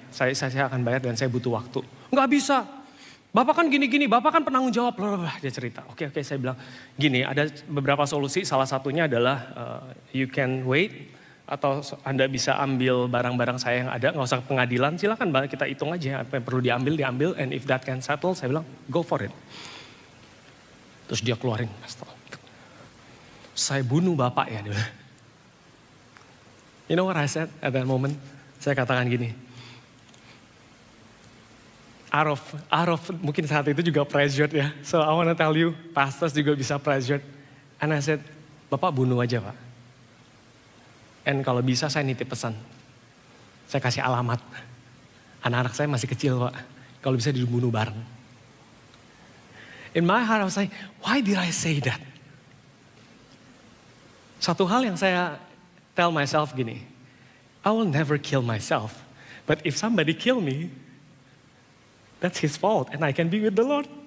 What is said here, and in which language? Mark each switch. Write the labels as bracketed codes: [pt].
[id] Saya akan bayar dan saya butuh waktu. Gak bisa. Bapak kan gini-gini, Bapak kan penanggung jawab. Dia cerita, oke, saya bilang gini, ada beberapa solusi. Salah satunya adalah [en] you can wait. [id] Atau Anda bisa ambil barang-barang saya yang ada, gak usah pengadilan. Silakan kita hitung aja apa yang perlu diambil. [en] And if that can settle, [id] saya bilang [en] go for it. [id] Terus dia keluarin pistol. Saya bunuh Bapak ya. [en] You know what I said at that moment? [id] Saya katakan gini, out of mungkin saat itu juga pressured ya. [en] So I want to tell you, pastors [id] juga bisa [en] pressured. And I said, [id] Bapak bunuh aja Pak. And kalau bisa saya nitip pesan. Saya kasih alamat. Anak-anak saya masih kecil Pak. Kalau bisa dibunuh bareng. [en] In my heart I was like, why did I say that? [id] Satu hal yang saya [en] tell myself [id] gini, [en] I will never kill myself. But if somebody kill me, that's his fault and I can be with the Lord.